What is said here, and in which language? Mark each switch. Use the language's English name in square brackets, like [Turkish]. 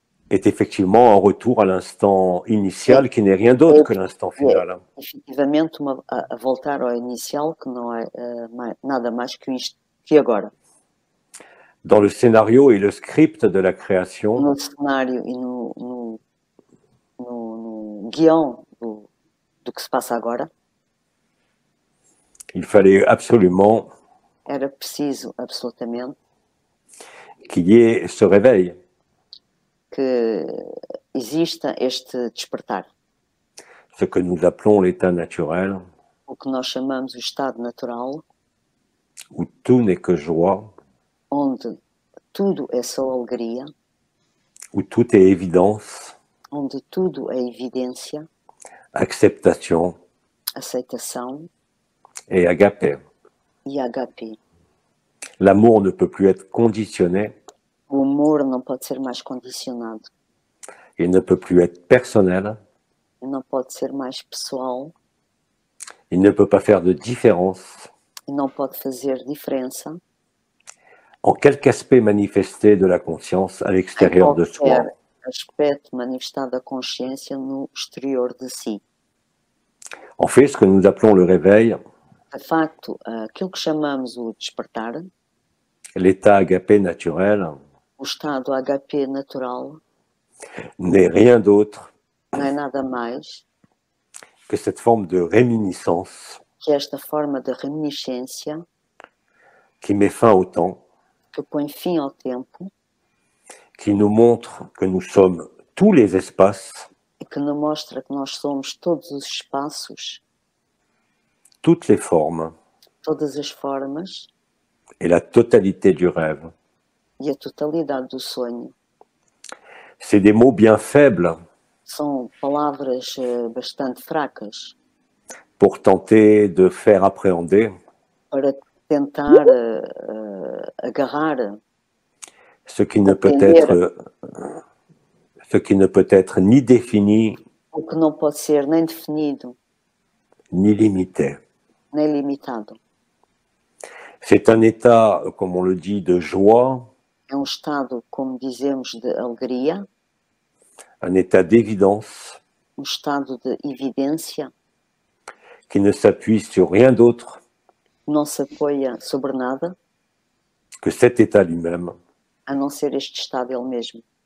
[French] est effectivement un retour à l'instant initial qui n'est rien d'autre que l'instant final. [Portuguese] efetivamente a voltar ao inicial, que não é nada mais que agora. [French] Dans le scénario et le script de la création, [Portuguese] No cenário e no guião do que se passa agora, [French] il fallait absolument [Portuguese] era preciso absolutamente [French] qu'il y ait ce réveil, [Portuguese] que exista este despertar, [French] ce que nous appelons l'état naturel, [Portuguese] o que nós chamamos o estado natural, [French] où tout n'est que joie, [Portuguese] onde tudo é só alegria, [French] où tout est évidence, [Portuguese] onde tudo é evidência, [French] acceptation [Portuguese] aceitação [French] et agapé. [Portuguese] e HP. [French] L'amour ne peut plus être conditionné, [Portuguese] O amor não pode ser mais condicionado, [French] il ne peut plus être personnel, [Portuguese] não pode ser mais pessoal, [French] il ne peut pas faire de différence [Portuguese] e não pode fazer diferença [French] en quelque aspect manifesté de la conscience à [Portuguese] em [French] l'extérieur de soi. [Portuguese] qualquer aspecto manifestado da consciência no exterior de si. [French] En fait, ce que nous appelons le réveil, [Portuguese] De facto, aquilo que chamamos o despertar, [French] l'état agapé naturel, [Portuguese] o estado HP natural, [French] n'est rien d'autre [Portuguese] não é nada mais [French] que cette forme de réminiscence [Portuguese] que esta forma de reminiscência [French] qui met fin au temps, [Portuguese] que põe fim ao tempo [French] qui nous montre que nous sommes tous les espaces, [Portuguese] e que nos mostra que nós somos todos os espaços, [French] toutes les formes [Portuguese] todas as formas [French] et la totalité du rêve. [Portuguese] e a totalidade do sonho. [French] C'est des mots bien faibles [Portuguese] São palavras bastante fracas [French] pour tenter de faire appréhender [Portuguese] para tentar agarrar [French] ce qui ne peut être ni défini [Portuguese] o que não pode ser nem definido, [French] ni limité. [Portuguese] nem limitado. [French] C'est un état, comme on le dit, de joie, [Portuguese] É estado, como dizemos, de alegria, [French] un état d'évidence [Portuguese] estado de evidência, [French] qui ne s'appuie sur rien d'autre [Portuguese] não se apoia sobre nada, [French] que cet état lui-même, [Portuguese] a não ser este estado ele mesmo,